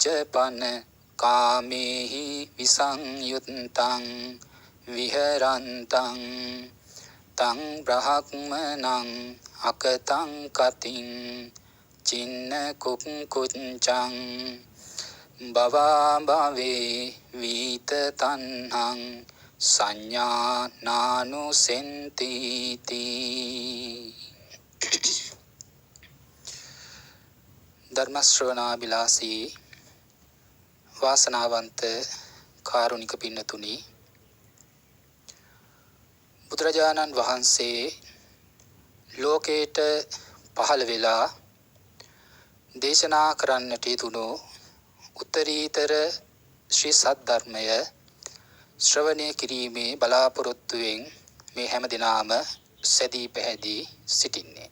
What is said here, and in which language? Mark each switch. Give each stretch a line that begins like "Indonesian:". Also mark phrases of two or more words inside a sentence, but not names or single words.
Pali: පන කාමේහි විසංයුත්තං විහරන්තං තං බ්‍රහ්මනං අකතං කතින් චින්න කුක්කුච්ඡං භවා භවේ වීත තණ්හං සංඥා නානුසෙන්ති තී.
Sinhala: ධර්ම ශ්‍රවණාබිලාසී වාසනාවන්ත කාරුණික පින්නතුනි, බුදුරජාණන් වහන්සේ ලෝකේට පහළ වෙලා දේශනා කරන්නට යෙදුණු උත්තරීතර ශ්‍රී සද්ධර්මය ශ්‍රවණය කිරීමේ බලාපොරොත්තුවෙන් මේ හැම දිනාම සැදී පැහැදී සිටින්නේ.